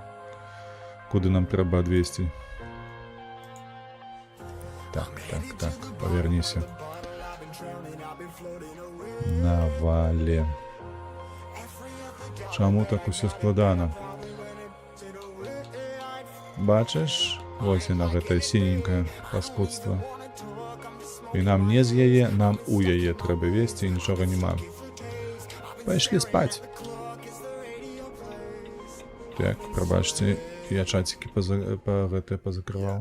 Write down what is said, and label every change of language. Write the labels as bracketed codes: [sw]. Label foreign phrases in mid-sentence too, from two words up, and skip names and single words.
[uk] Куди нам треба 200? Так, поверніся. Навалі. Чому так усе складано? Бачиш? [be] Ось яна, гэта синенькое паскудство. І нам не з яе, нам у яе трэба весці, і нічога нема. Пайшлі спаць. [ru] Так, пробачьте, я чатики позакрывал.